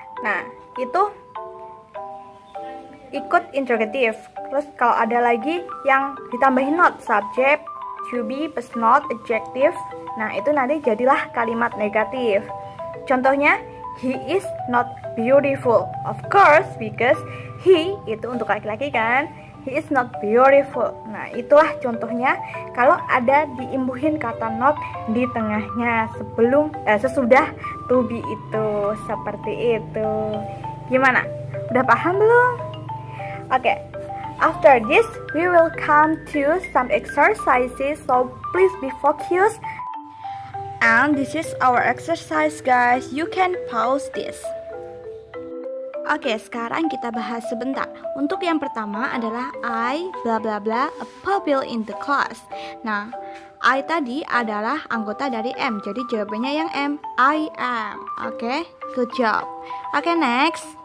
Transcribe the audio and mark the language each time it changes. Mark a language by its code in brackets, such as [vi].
[id] Nah, itu ikut interrogative. Terus kalau ada lagi yang ditambahin not, subject, to be plus not, adjective. Nah, itu nanti jadilah kalimat negatif. [en] Contohnya, he is not beautiful. Of course, because he [id] itu untuk laki-laki kan. [en] He is not beautiful. [id] Nah, itulah contohnya kalau ada diimbuhin kata not di tengahnya sesudah to be itu. Seperti itu. Gimana? Udah paham belum? Oke. [en] After this, we will come to some exercises, so please be focused. And this is our exercise, guys. You can pause this. [id] Oke, sekarang kita bahas sebentar. Untuk yang pertama adalah [en] I bla bla bla a pupil in the class. [id] Nah, I tadi adalah anggota dari am, jadi jawabannya yang M. [en] I am. Oke, good job. Oke, next.